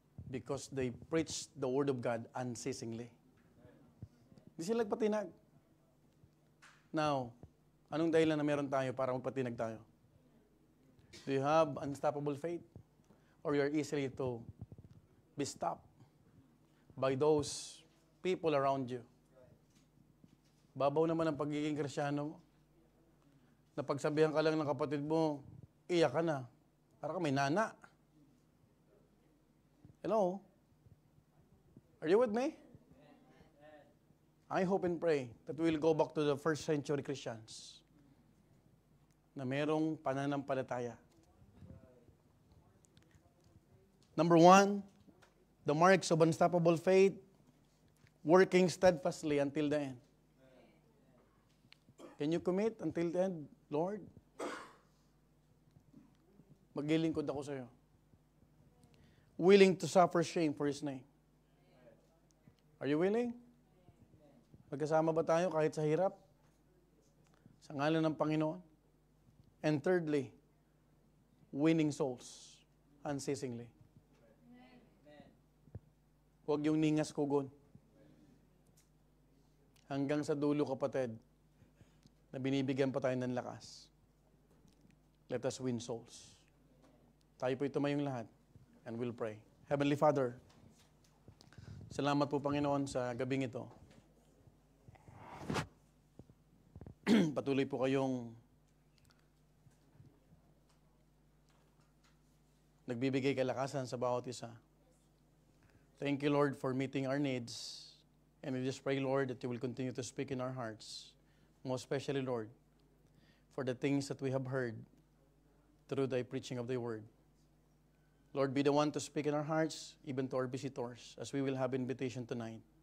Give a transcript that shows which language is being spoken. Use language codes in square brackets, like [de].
[en] Because they preach the Word of God unceasingly. [tl] Hindi sila nagpatinag. Now, anong dahilan na meron tayo para magpatinag tayo? [en] Do you have unstoppable faith? Or you are easily to be stopped by those people around you? [tl] Babaw naman ang pagiging Kristyano mo. Napagsabihan ka lang ng kapatid mo, iyak ka na. Para ka may nana. [en] Hello? Are you with me? I hope and pray that we will go back to the first century Christians [tl] na merong pananampalataya. [en] Number 1, the marks of unstoppable faith, working steadfastly until the end. Can you commit until the end, Lord? [tl] Maglilingkod ako sa iyo. [en] Willing to suffer shame for His name. Are you willing? [tl] Magkasama ba tayo kahit sa hirap? Sa ngalan ng Panginoon? [en] And thirdly, winning souls unceasingly. [tl] Huwag yung ningas kugon. Hanggang sa dulo, kapatid, na binibigyan pa tayo ng lakas. [en] Let us win souls. [tl] Tayo po tumayong lahat [en] and we'll pray. Heavenly Father, [tl] salamat po Panginoon sa gabing ito. Patuloy po kayong nagbibigay kalakasan sa bawat isa. [en] Thank you, Lord, for meeting our needs. And we just pray, Lord, that you will continue to speak in our hearts. Most especially, Lord, for the things that we have heard through the preaching of the Word. Lord, be the one to speak in our hearts, even to our visitors, as we will have invitation tonight.